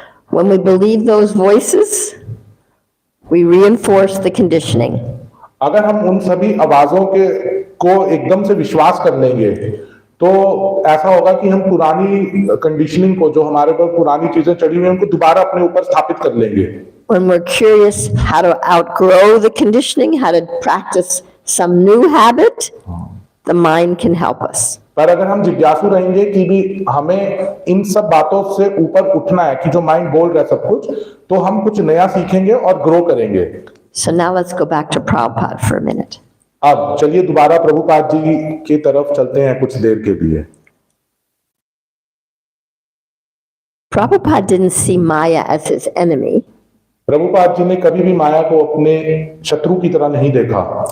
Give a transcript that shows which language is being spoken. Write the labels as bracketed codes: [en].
[en] When we believe those voices, we reinforce the conditioning. [hi] अगर हम उन सभी आवाजों को एकदम से विश्वास कर लेंगे तो ऐसा होगा कि हम पुरानी कंडीशनिंग को, जो हमारे पर पुरानी चीजें चढ़ी हुई हैं, उनको दोबारा अपने ऊपर स्थापित कर लेंगे। [en] When we're curious how to outgrow the conditioning, how to practice some new habit, the mind can help us. [hi] पर अगर हम जिज्ञासु रहेंगे कि भी हमें इन सब बातों से ऊपर उठना है कि जो माइंड बोल रहा है सब कुछ, तो हम कुछ नया सीखेंगे और ग्रो करेंगे। [en] So now let's go back to Prabhupada for a minute. [hi] अब चलिए दोबारा प्रभुपाद जी की तरफ चलते हैं कुछ देर के लिए। [en] Prabhupada didn't see Maya as his enemy. [hi] Prabhupada ji ने कभी भी माया को अपने शत्रु की तरह नहीं देखा।